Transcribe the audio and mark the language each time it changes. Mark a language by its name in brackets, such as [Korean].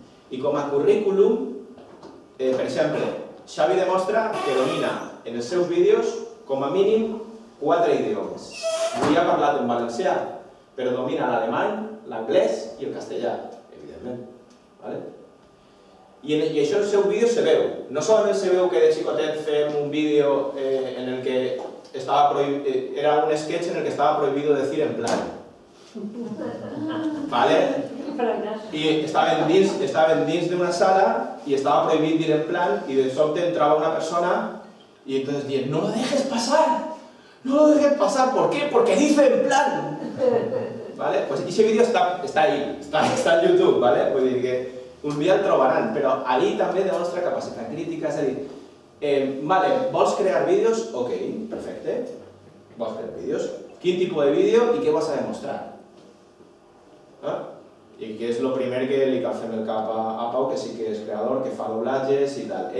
[Catalan] I com a currículum, per exemple, Xavi demostra que domina en els seus vídeos com a mínim 4 idiomes. Avui ha parlat en valencià, però domina l'alemany, l'anglès i el castellà, evidentment. I això en els seus vídeos se veu. No solament se veu que de xicotet fem un vídeo en el que era un sketch en el que [Spanish] estaba prohibido decir en plan. ¿Vale? Y [Catalan] estaven dins d'una sala [Spanish] y estaba prohibido ir en plan y de sobte entraba una persona y entonces dicen, no lo dejes pasar, no lo dejes pasar, ¿por qué? Porque dice en plan. ¿Vale? Pues ese vídeo está ahí, está en YouTube, ¿vale? [Catalan] Vull dir que un dia el trobaran, però allí també demostra capacitat crítica, és a dir, vale, vols crear vídeos? Ok, perfecte. Vols crear vídeos? Quin tipus de vídeo i què vas a demostrar? I què és el primer que li cal fer el cap a Pau, que sí que és creador, que fa doblatges i tal.